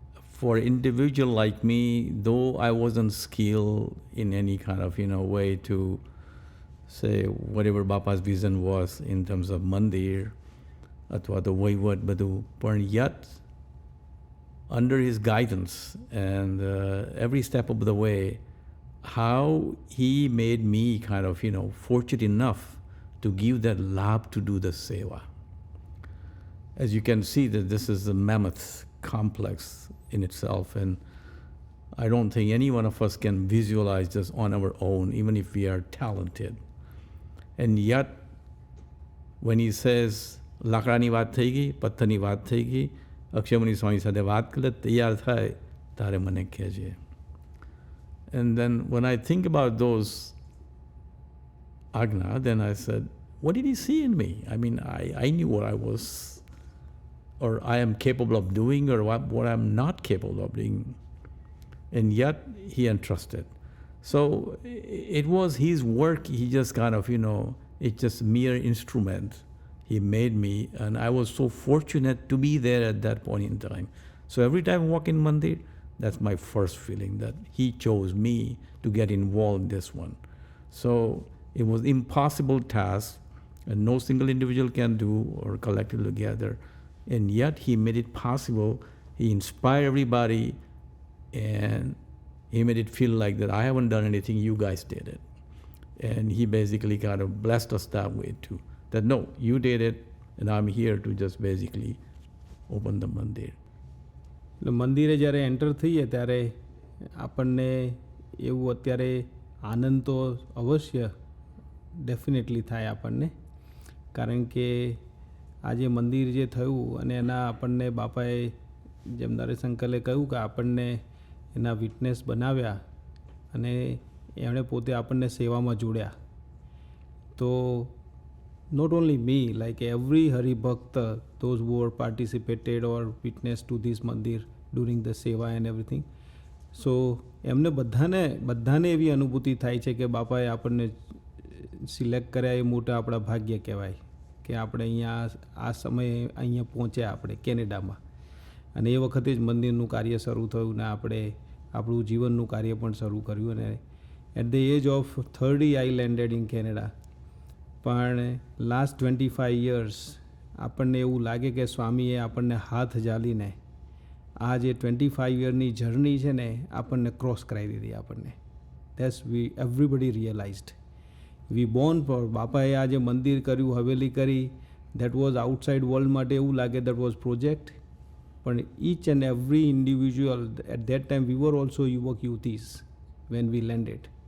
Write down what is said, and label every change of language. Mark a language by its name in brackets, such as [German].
[English] for an individual like me, though I wasn't skilled in any kind of way to say whatever Bapa's vision was in terms of mandir athwa the wayward badu, but yet under his guidance and every step of the way, how he made me kind of fortunate enough to give that labh to do the seva. As you can see, that this is a mammoth complex in itself, and I don't think any one of us can visualize this on our own, even if we are talented. [Gujarati] And yet when he says લાકડાની વાત થઈ ગઈ, પથ્થરની વાત થઈ ગઈ, અક્ષયમુનિ સ્વામી સાથે વાત કરે તૈયાર થાય તારે મને કહેજે. [English] And then when I think about those agna, then I said, what did he see in me? I mean, I knew what I was, or I am capable of doing, or what I'm not capable of doing. And yet he entrusted. So it was his work. He just kind of, it's just mere instrument. He made me, and I was so fortunate to be there at that point in time. So every time I walk in mandir, that's my first feeling, that he chose me to get involved in this one. So it was impossible task, and no single individual can do, or collective together. And yet he made it possible. He inspired everybody, and he made it feel like that I haven't done anything, you guys did it. And he basically kind of blessed us that way too. That no, you did it, and I'm here to just basically open the mandir. [Gujarati] એટલે મંદિરે જ્યારે enter થઈએ ત્યારે આપણને એવું અત્યારે આનંદ તો અવશ્ય ડેફિનેટલી થાય આપણને, કારણ કે આજે મંદિર જે થયું અને એના આપણને બાપાએ જેમ નરેશ અંકલે કહ્યું કે આપણને એના વિટનેસ બનાવ્યા અને એમણે પોતે આપણને સેવામાં જોડ્યા. [English] તો not only me, like every Hari Bhakta, those who were participated or witnessed to this mandir during the seva and everything, [Gujarati] સો એમને બધાને એવી અનુભૂતિ થાય છે કે બાપાએ આપણને સિલેક્ટ કર્યા એ મોટા આપણા ભાગ્ય કહેવાય કે આપણે અહીંયા આ સમયે અહીંયા પહોંચ્યા આપણે કેનેડામાં, અને એ વખતે જ મંદિરનું કાર્ય શરૂ થયું ને આપણે આપણું જીવનનું કાર્ય પણ શરૂ કર્યું. [English] અને at the age of 30 I landed in Canada. [Gujarati] પણ લાસ્ટ 25 યર્સ આપણને એવું લાગે કે સ્વામીએ આપણને હાથ ઝાલીને આ જે 25 યરની જર્ની છે ને આપણને ક્રોસ કરાવી દીધી આપણને. [English] That's everybody realized we born for. [Gujarati] બાપાએ આ જે મંદિર કર્યું, હવેલી કરી, દેટ વોઝ આઉટસાઇડ વર્લ્ડ માટે એવું લાગે દેટ વોઝ પ્રોજેક્ટ. [English] પણ each and every individual at that time we were also Yuvak Yuthis when we landed.